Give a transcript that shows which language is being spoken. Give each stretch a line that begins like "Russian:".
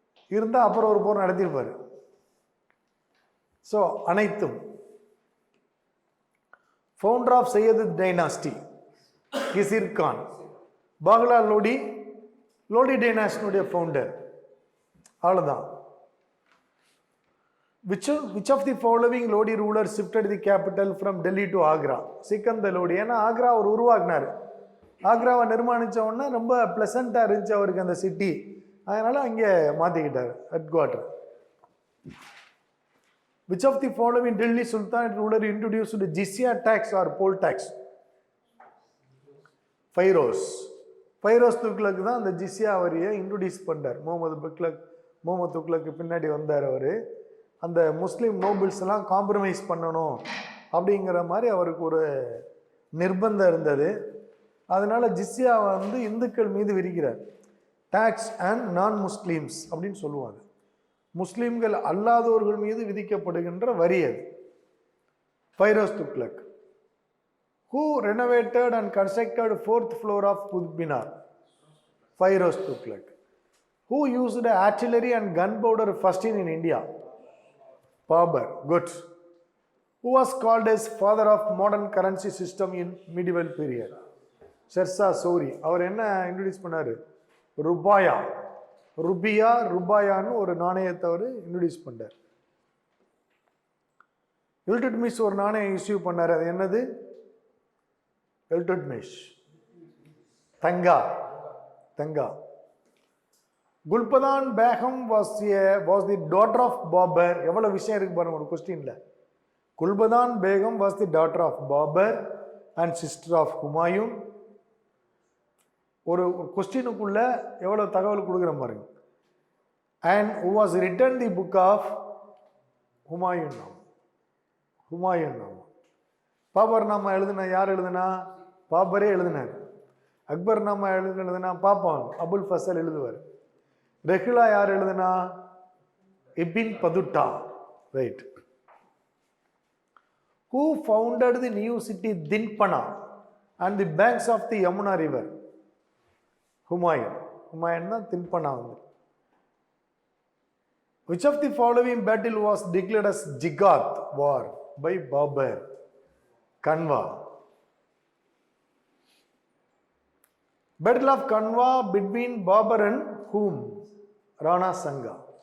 Tamil: இருந்தால் அப்புறம் ஒரு போர் நடத்தியிருப்பார். ஸோ அனைத்தும் founder of Syed dynasty கிசிர் Khan. பாக்லா லோடி, லோடி டைனாஸ்டினுடைய ஃபவுண்டர். அவ்வளோதான்.
English: Which of the following Lodi rulers shifted the capital from Delhi to Agra?
Tamil: Sikandar Lodi. ஏன்னா ஆக்ரா அவர் உருவாக்குனார். ஆக்ராவை நிர்மாணித்த உடனே ரொம்ப பிளசண்டாக இருந்துச்சு அவருக்கு அந்த சிட்டி, அதனால அங்கே மாற்றிக்கிட்டார் head quarter.
English: Which of the following Delhi Sultan ruler introduced the jizya tax or poll tax?
Tamil: Firoz. Firoz Tughlaq தான் அந்த ஜிஸ்யா வரியை இன்ட்ரோடியூஸ் பண்ணார். முகமது துக்ளக்கு பின்னாடி வந்தார் அவர். அந்த முஸ்லீம் நோபிள்ஸ் எல்லாம் காம்ப்ரமைஸ் பண்ணணும் அப்படிங்கிற மாதிரி அவருக்கு ஒரு நிர்பந்தம் இருந்தது. அதனால ஜிஸ்யா வந்து இந்துக்கள் மீது விதிக்கிறார்.
English: tax and non Muslims
Tamil: அப்படின்னு சொல்லுவாங்க. முஸ்லீம்கள் அல்லாதவர்கள் மீது விதிக்கப்படுகின்ற வரி அது. Firoz Tughlaq.
English: Who renovated and constructed 4th floor of Qutb Minar? Fairoz Tughlaq. Who used artillery and gunpowder first in India? Babur. Good. Who was called as father of modern currency system in medieval period?
Tamil: Shershah Suri. அவர் என்ன introduce பண்ணாரு? ருபாயா. ருபாயான்னு ஒரு நாணயத்தை அவர் introduce பண்ணார். இல்டுட்மிஷ் ஒரு நாணயம் issue பண்ணார். அது என்னது? இல்டுட்மிஷ். தங்கா.
English: Gulbadan Begum was the daughter of Babur.
Tamil: எவ்வளவு விஷயம் இருக்கு பாருங்க ஒரு கொஸ்டின்ல.
English: Gulbadan Begum was the daughter of Babur and sister of Humayun.
Tamil: ஒரு கொஸ்டினுக்குள்ள எவ்வளவு தகவல் கொடுக்குற பாருங்க.
English: And who was written the book of Humayun Nama.
Tamil: Babur Nama எழுதுனா யார் எழுதுனா? பாபரே எழுதினார். அக்பர் நாமா எழுதுனா பாப்பான் அபுல் ஃபசல் எழுதுவார். ரெஹ்லா யார் எழுதுனா? Ibn பதுட்டா. Right.
English: Who founded the new city Dinpana and the banks of the Yamuna river?
Tamil: Humayun தான் தின்பனா வந்து.
English: Which of the following battle was declared as Jigat war by Babur? Kanwa. Battle of Kanwa between Babur and whom? Rana Sanga.